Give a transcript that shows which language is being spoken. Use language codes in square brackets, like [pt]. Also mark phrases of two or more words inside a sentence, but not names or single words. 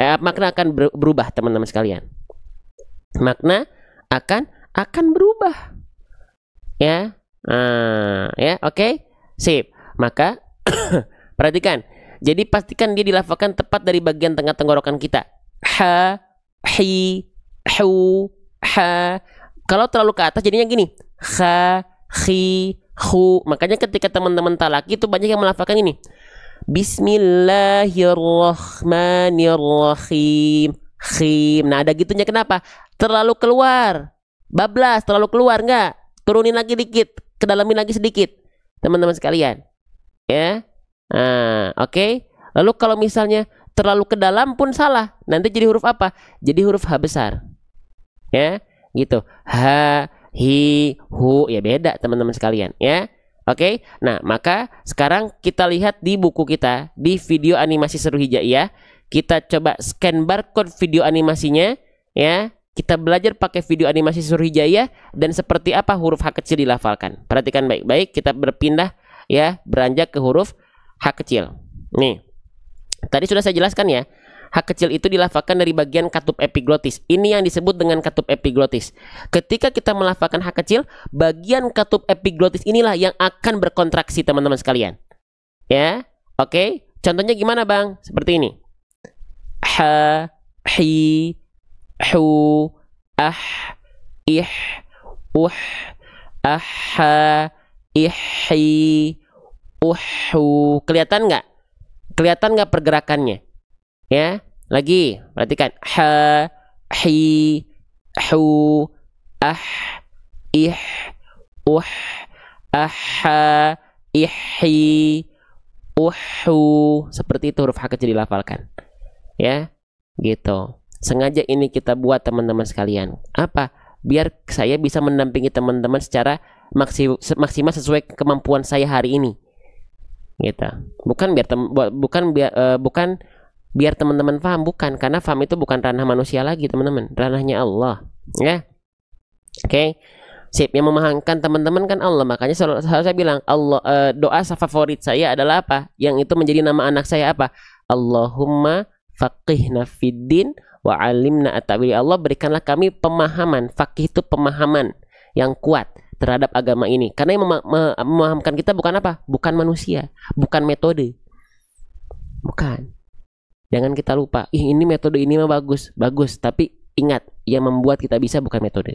[id] Makna akan berubah, teman-teman sekalian. Makna akan berubah. Ya. Ya, oke. Sip. Maka perhatikan. Jadi pastikan dia dilafalkan tepat dari bagian tengah tenggorokan kita. Ha, hi, hu, ha. Kalau terlalu ke atas jadinya gini. Ha, hi, hu. Makanya ketika teman-teman talaki itu banyak yang melafalkan ini. [ar] بسم الله الرحمن الرحيم. [id] Khim. Nah, ada gitunya. Kenapa? Terlalu keluar. Bablas, terlalu keluar. Enggak. Turunin lagi dikit. Kedalamin lagi sedikit. Teman-teman sekalian. Ya. Nah, oke. Lalu kalau misalnya terlalu ke dalam pun salah. Nanti jadi huruf apa? Jadi huruf H besar. Ya. Gitu. Ha, hi, hu, ya beda teman-teman sekalian, ya. Oke. Nah, maka sekarang kita lihat di buku kita, di video animasi seru hijaiyah, kita coba [en] scan barcode [id] video animasinya, Ya, kita belajar pakai video animasi Surah Hijaiyah dan seperti apa huruf H kecil dilafalkan. Perhatikan baik-baik, kita berpindah ya, beranjak ke huruf H kecil. Nih. Tadi sudah saya jelaskan ya. H kecil itu dilafalkan dari bagian katup epiglotis. Ini yang disebut dengan katup epiglotis. Ketika kita melafalkan H kecil, bagian katup epiglotis inilah yang akan berkontraksi, teman-teman sekalian. Ya, oke. Contohnya gimana, Bang? Seperti ini. Ha, hi, hu, ah, ih, aha, ihi, uhu. Kelihatan nggak? Kelihatan nggak pergerakannya? Ya, lagi perhatikan. Ha, hi, hu, ah, ih, aha, ihi, uhu. Seperti itu huruf H kecil dilafalkan. Ya, gitu. Sengaja ini kita buat, teman-teman sekalian. Apa? Biar saya bisa mendampingi teman-teman secara maksimal sesuai kemampuan saya hari ini. Gitu. Bukan biar teman-teman paham, bukan, karena paham itu bukan ranah manusia lagi, teman-teman. Ranahnya Allah, ya. Oke. Sip, yang memahamkan teman-teman kan Allah. Makanya selalu saya bilang Allah, doa favorit saya adalah apa? Yang itu menjadi nama anak saya apa? [ar] اللهم فقهنا في الدين وعلمنا التأويل. [id] Allah, berikanlah kami pemahaman. Faqih itu pemahaman yang kuat terhadap agama ini. Karena yang memahamkan kita bukan apa? Bukan manusia, bukan metode. Bukan. Jangan kita lupa, ini metode ini mah bagus, tapi ingat, yang membuat kita bisa bukan metode.